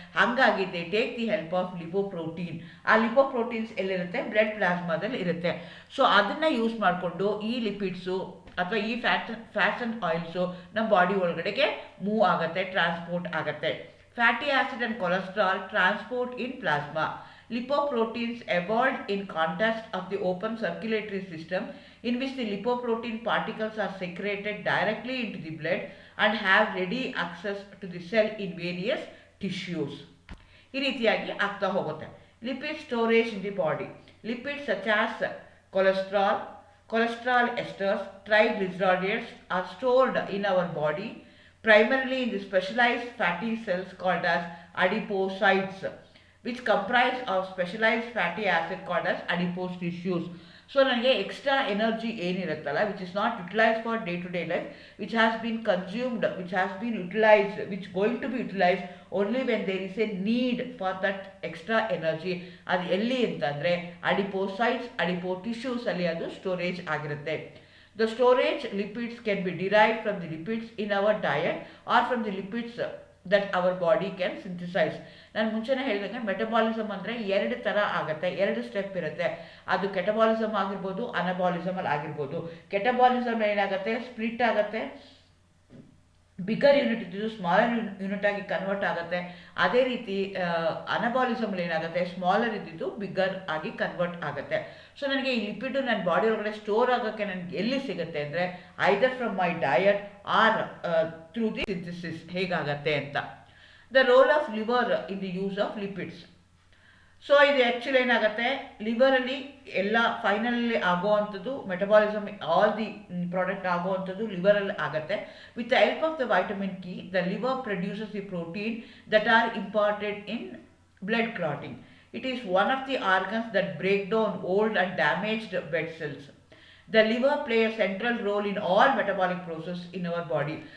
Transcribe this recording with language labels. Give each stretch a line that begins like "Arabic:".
English: ಹಾಗಾಗಿ they take the help of lipoprotein.
Kannada: ಆ lipoproteins ಎಲ್ಲಿರುತ್ತೆ? ಬ್ಲಡ್ ಪ್ಲಾಸ್ಮಾದಲ್ಲಿ ಇರುತ್ತೆ. ಸೊ ಅದನ್ನು ಯೂಸ್ ಮಾಡಿಕೊಂಡು ಈ ಲಿಪಿಡ್ಸು ಅಥವಾ ಈ ಫ್ಯಾಟ್ಸ್ ಆ್ಯಂಡ್ ಆಯಿಲ್ಸು ನಮ್ಮ ಬಾಡಿ ಒಳಗಡೆಗೆ ಮೂವ್ ಆಗುತ್ತೆ, ಟ್ರಾನ್ಸ್ಪೋರ್ಟ್ ಆಗುತ್ತೆ.
English: Fatty acid and cholesterol transport in plasma. Lipoproteins evolved in context of the open circulatory system in which the lipoprotein particles are secreted directly into the blood and have ready access to the cell in various tissues.
Kannada: ಈ ರೀತಿಯಾಗಿ ಆಗ್ತಾ ಹೋಗುತ್ತೆ.
English: Lipid storage in the body. Lipids such as cholesterol esters, triglycerides are stored in our body primarily in the specialized fatty cells called as adipocytes, which comprise of specialized fatty acid called as adipose tissues. So
Kannada: ನನಗೆ extra energy ಏನಿರುತ್ತಲ್ಲ,
English: Which is not utilized for day to day life, which has been consumed, which has been utilized, which going to be utilized only when there is a need for that extra energy.
Kannada: ಅದು ಎಲ್ಲಿ ಅಂತಂದರೆ ಅಡಿಪೋಸೈಟ್ಸ್, adipo ಟಿಶ್ಯೂಸಲ್ಲಿ ಅದು storage ಆಗಿರುತ್ತೆ.
English: The storage lipids can be derived from the lipids in our diet or from the lipids that our body can synthesize.
Kannada: ನಾನು ಮುಂಚೆನೇ ಹೇಳಿದಂಗೆ metabolism ಅಂದರೆ 2 ಥರ ಆಗುತ್ತೆ, 2 ಸ್ಟೆಪ್ ಇರುತ್ತೆ. ಅದು ಕೆಟಬಾಲಿಸಮ್ ಆಗಿರ್ಬೋದು, ಅನಬಾಲಿಸಮಲ್ಲಿ ಆಗಿರ್ಬೋದು. ಕೆಟಬಾಲಿಸಮ್ ಏನಾಗುತ್ತೆ? ಸ್ಪ್ಲಿಟ್ ಆಗುತ್ತೆ, ಬಿಗ್ಗರ್ ಯೂನಿಟ್ ಇದ್ದಿದ್ದು ಸ್ಮಾಲರ್ ಯೂನಿಟ್ ಆಗಿ ಕನ್ವರ್ಟ್ ಆಗುತ್ತೆ. ಅದೇ ರೀತಿ ಅನಬಾಲಿಸಮ್ಲಿ ಏನಾಗುತ್ತೆ? ಸ್ಮಾಲರ್ ಇದ್ದಿದ್ದು ಬಿಗ್ಗರ್ ಆಗಿ ಕನ್ವರ್ಟ್ ಆಗುತ್ತೆ. ಸೊ ನನಗೆ ಈ ಲಿಪಿಡು ನನ್ನ ಬಾಡಿ ಒಳಗಡೆ ಸ್ಟೋರ್ ಆಗೋಕ್ಕೆ ನನಗೆ ಎಲ್ಲಿ ಸಿಗುತ್ತೆ ಅಂದರೆ
English: either from my diet or through the synthesis
Kannada: ಹೇಗಾಗತ್ತೆ ಅಂತ.
English: The role of liver in the use of lipids.
Kannada: So ಇದು ಆ್ಯಕ್ಚುಲಿ ಏನಾಗುತ್ತೆ, ಲಿವರಲ್ಲಿ ಎಲ್ಲ finally ಆಗೋವಂಥದ್ದು metabolism, all the product ಆಗೋವಂಥದ್ದು ಲಿವರಲ್ಲಿ ಆಗುತ್ತೆ.
English: With the help of the vitamin K, the liver produces the protein that are imparted in blood clotting. It is one of the organs that break down old and damaged blood cells. The liver plays a central role in all metabolic process in our body.